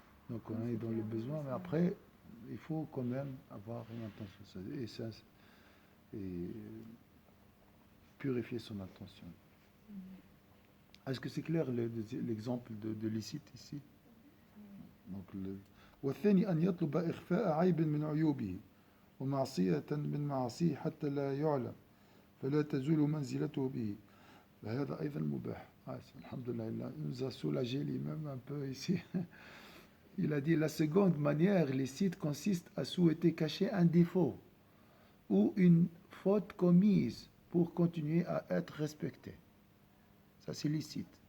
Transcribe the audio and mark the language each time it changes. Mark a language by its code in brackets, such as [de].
[fr] Donc on est dans le besoin, mais après il faut quand même avoir une intention et purifier son intention. Est-ce que c'est clair l'exemple de licite ici? [ar] والثاني أن يطلب إخفاء عيب من عيوبه ومعصية من معاصيه حتى لا يعلم فلا تزول منزلته به فهذا أيضا مباح. الحمد لله, [fr] il nous a soulagé lui-même un peu ici. Il a dit la seconde manière licite consiste à souhaiter cacher un défaut ou une faute commise pour continuer à être respecté. Ça c'est licite.